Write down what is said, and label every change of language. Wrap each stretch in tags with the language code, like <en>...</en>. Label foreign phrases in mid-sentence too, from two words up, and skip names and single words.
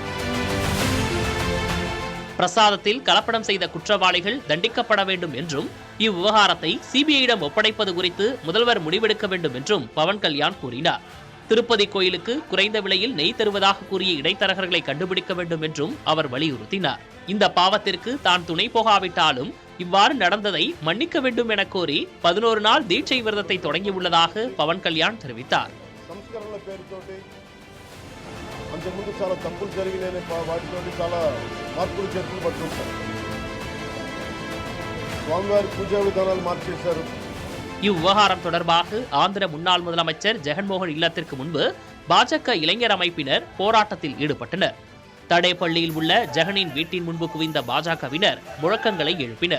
<ta>பிரசாதத்தில் கலப்படம் செய்த குற்றவாளிகள் தண்டிக்கப்பட வேண்டும் என்றும், இவ்விவகாரத்தை சிபிஐயிடம் ஒப்படைப்பது குறித்து முதல்வர் முடிவெடுக்க வேண்டும் என்றும் பவன் கல்யாண் கூறினார். திருப்பதி கோயிலுக்கு குறைந்த விலையில் நெய் தருவதாக கூறிய இடைத்தரகர்களை கண்டுபிடிக்க வேண்டும் என்றும் அவர் வலியுறுத்தினார். இந்த பாவத்திற்கு தான் துணை போகாவிட்டாலும் இவ்வாறு நடந்ததை மன்னிக்க வேண்டும் என கோரி 11 நாள் தீட்சை விரதத்தை தொடங்கியுள்ளதாக பவன் கல்யாண் தெரிவித்தார்.</ta> <te>అంతకుముందు చాలా తప్పులు జరిగినాయని వాటితోటి చాలా మార్పులు చేర్పులు పట్టుకుంటారు. స్వామివారి పూజా విధానాలు మార్చేశారు.</te> <ta>இவ்விவகாரம் தொடர்பாக ஆந்திர முன்னாள் முதலமைச்சர் ஜெகன்மோகன் இல்லத்திற்கு முன்பு பாஜக இளைஞர் அமைப்பினர் போராட்டத்தில் ஈடுபட்டனர். தடேப்பள்ளியில் உள்ள ஜெகனின் வீட்டின் முன்பு குவிந்த பாஜகவினர் முழக்கங்களை எழுப்பினர்.</ta>